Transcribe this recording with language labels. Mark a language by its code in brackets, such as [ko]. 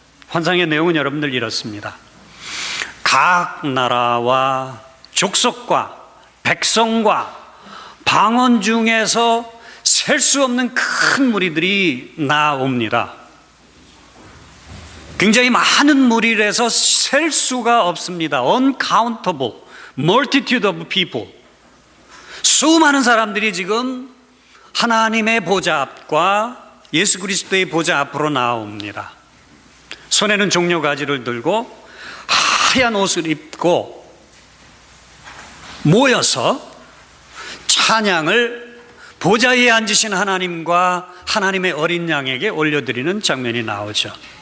[ko] 환상의 내용은 여러분들 이렇습니다. 각 나라와 족속과 백성과 방언 중에서 셀 수 없는 큰 무리들이 나옵니다. 굉장히 많은 무리라서 셀 수가 없습니다. [en] Uncountable multitude of people. [ko] 수많은 사람들이 지금 하나님의 보좌 앞과 예수 그리스도의 보좌 앞으로 나옵니다. 손에는 종려가지를 들고 하얀 옷을 입고 모여서 찬양을 보좌 위에 앉으신 하나님과 하나님의 어린 양에게 올려드리는 장면이 나오죠.